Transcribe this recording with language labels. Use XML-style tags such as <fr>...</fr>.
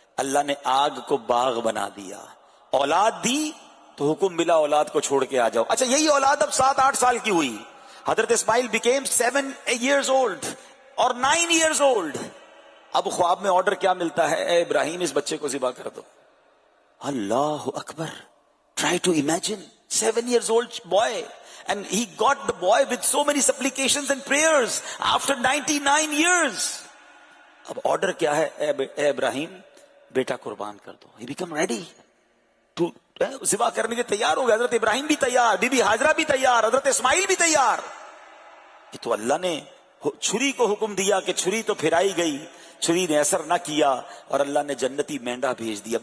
<hi>अल्लाह ने आग को बाग बना दिया, औलाद दी तो हुक्म मिला औलाद को छोड़ के आ जाओ। अच्छा, यही औलाद अब 7-8 साल की हुई। हजरत इस्माइल</hi> <en>became 7 years old</en> <hi>और 9 years old। अब ख्वाब में ऑर्डर क्या मिलता है? ए इब्राहिम, इस बच्चे को ज़िबा कर दो।</hi> <en>अल्लाह अकबर, try to imagine 7 years old boy, and he got the boy with so many supplications and prayers after 99 years।</en> <hi>अब ऑर्डर क्या है? ए इब्राहिम, बेटा कुर्बान कर दो।</hi> <en>He become ready to</en> <hi>ज़िबा करने के तैयार हो गए। हजरत इब्राहिम भी तैयार, बीबी हाजरा भी तैयार, हजरत इस्माइल भी तैयार। ये तो अल्लाह ने छुरी को हुक्म दिया कि छुरी तो फिराई गई, छुरी ने असर ना किया और अल्लाह ने जन्नती मेंढा भेज दिया।</hi>